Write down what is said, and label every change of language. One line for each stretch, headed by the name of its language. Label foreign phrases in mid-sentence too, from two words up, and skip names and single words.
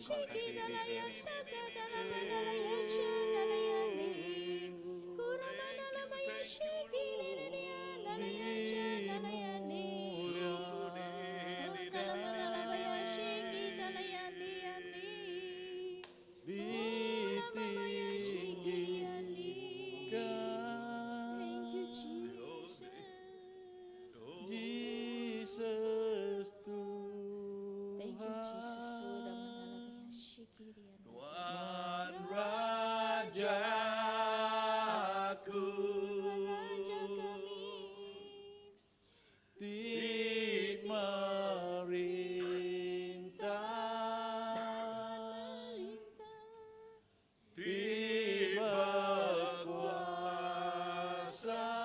English: kita laya saka dalam laya shalaya ni. Kuramana laya shiki laya shalaya ni. Kalamana laya shiki laya ni. Kuramana shiki ni. Thank you, Jesus. Jesus Thank you, Jesus.
Indonesian: Tuhan Rajaku, Raja kami, di merintah, di berkuasa.